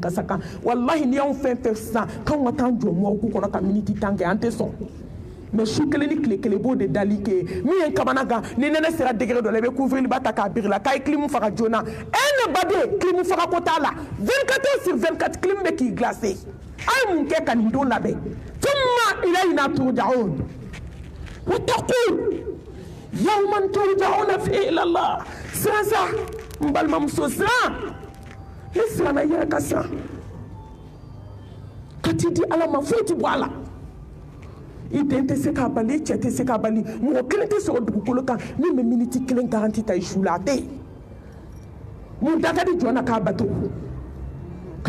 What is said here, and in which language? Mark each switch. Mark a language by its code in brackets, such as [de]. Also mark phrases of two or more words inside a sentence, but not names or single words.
[bm] kasa kan walahi ni y'anw fɛn fɛn sisan k'anw ka taa jɔ mɔgɔw kɔnɔ ka miniti 10 kɛ an tɛ sɔn mais su kelen ni tile kelen b'o de dali kɛ min ye kamana gan ni nɛnɛ sera degré dɔ la i bɛ couvre-liba ta k'a biri la k'a ye clim faga joona ne baden clim faga ko t'a la [fr] 24 heures sur 24 [bm] clim bɛ k'i glacé a ye mun kɛ ka nin don labɛn [ar] ثم إلينا ترجعون واتقوا يوما ترجعون فيه إلى الله [bm] siran sa n balimamuso siran ne siranna i yɛrɛ ka siran ka t'i di Ala ma foyi tɛ bɔ a la i den tɛ se k'a bali i cɛ tɛ se k'a bali mɔgɔ kelen tɛ sɔrɔ dugukolo kan min bɛ miniti 1 garanti ta i su la a tɛ yen mun da ka di jɔn na k'a bato ka